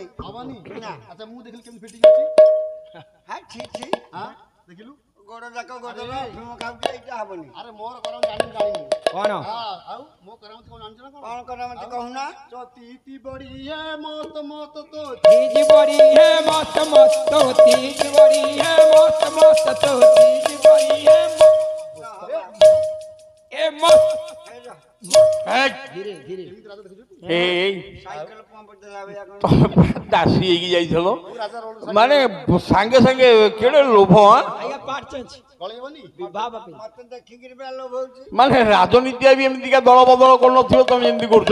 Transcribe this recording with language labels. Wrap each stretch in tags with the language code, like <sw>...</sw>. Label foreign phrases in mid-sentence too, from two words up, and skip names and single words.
<or>ହବନି ନା ଆଚ୍ଛା ମୁଁ ଦେଖିଲି କେମିତି ଫିଟିଂ ଅଛି ହଁ ଛି ଛି ହଁ ଦେଖିଲୁ ଗୋଡ଼ ଯାକ ଗୋଡ଼ର ଅଫିମ ଖାଉଛି ଏଇଟା ହବନି ଆରେ ମୋର କରାମ ଜାଣିନି କଣ ହଁ ଆଉ ମୋ କରାମ କଣ ଜାଣିଛ ନା କଣ କର ମତେ କହୁନା</or> <hi>चती बड़ी है मस्त मस्त तो तीज बड़ी है मस्त मस्त तो तीज बड़ी है मस्त मस्त तो तीज बड़ी है ए मस्त</hi> <or>ହେଇ, ଧୀରେ ଧୀରେ ଏମିତି ରାଜା ଦେଖିଛୁ ଟି? ଏଇ</or> <en>cycle pump</en> <or>ଦେଲା ଭଳିଆ କଣ ତମେ ପୁରା ଦାସୀ ହେଇକି ଯାଇଥିଲ ରାଜା ରୋଲ ମାନେ ସାଙ୍ଗେ ସାଙ୍ଗେ କେଡେ ଲୋଭ ଆଁ? ଆଜ୍ଞା</or> <en>part change</en> <or>ଗଳେଇବନି ବିବାହ ପାଇଁ ମତେ ଦେଖିକିରି ବା ଲୋଭ ହଉଛି ମାନେ ରାଜନୀତିଆ ବି ଏମିତିକା ଦଳ ବଦଳ କରୁନଥିବ ତମେ ଏମିତି କରୁଛ</or>